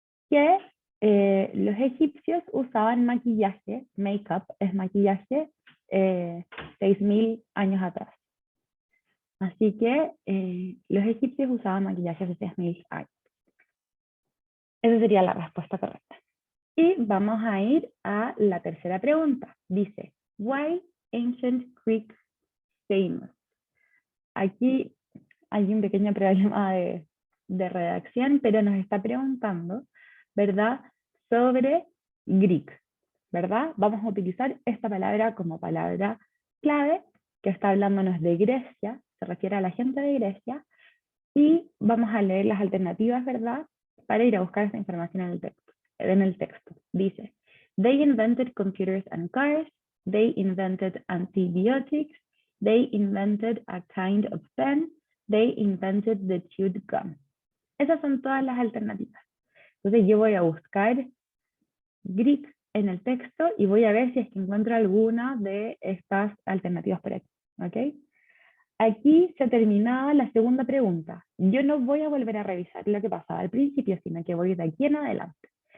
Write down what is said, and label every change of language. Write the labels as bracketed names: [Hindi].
[Spanish] Que los egipcios usaban maquillaje, make-up es maquillaje, 6000 años atrás. Así que los egipcios usaban maquillaje hace 6000 años. Esa sería la respuesta correcta. Y vamos a ir a la tercera pregunta. [English] Dice, why ancient Greek famous? [Spanish] Aquí hay un pequeño problema de redacción, pero nos está preguntando, ¿verdad?, sobre Greek, ¿verdad? Vamos a utilizar esta palabra como palabra clave, que está hablándonos de Grecia, se refiere a la gente de Grecia, y vamos a leer las alternativas, ¿verdad?, para ir a buscar esta información en el texto. [English] Dice, they invented computers and cars, they invented antibiotics, they invented a kind of pen, they invented the chewed gum. [Spanish] Esas son todas las alternativas. Entonces yo voy a buscar Greek en el texto y voy a ver si es que encuentro alguna de estas alternativas por aquí. ¿Ok? Aquí se terminaba la segunda pregunta. Yo no voy a volver a revisar lo que pasaba al principio, sino que voy de aquí en adelante.